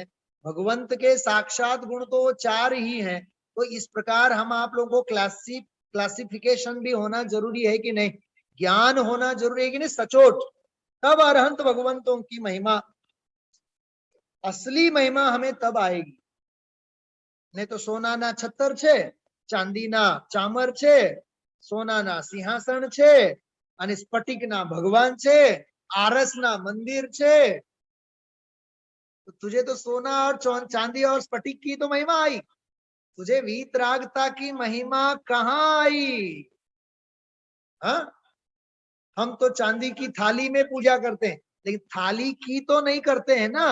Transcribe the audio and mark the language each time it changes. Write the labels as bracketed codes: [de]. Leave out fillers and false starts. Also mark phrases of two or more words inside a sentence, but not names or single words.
[hi] भगवंत के साक्षात गुण तो 4 ही हैं। तो इस प्रकार हम आप लोगों को क्लासिफिकेशन भी होना जरूरी है कि नहीं, ज्ञान होना जरूरी है कि नहीं, सचोट। तब अरहंत भगवंतों की महिमा, असली महिमा हमें तब आएगी। नहीं तो [gu] સોના ના છત્તર છે, ચાંદી ના ચામર છે, સોના ના સિંહાસન છે અને સ્ફટિક ના ભગવાન છે, આરસ ના મંદિર છે। [hi] तो तुझे तो सोना और चांदी और स्फटिक की तो महिमा आई, तुझे वीतरागता की महिमा कहाँ आई? हम तो चांदी की थाली में पूजा करते हैं, लेकिन थाली की तो नहीं करते हैं ना।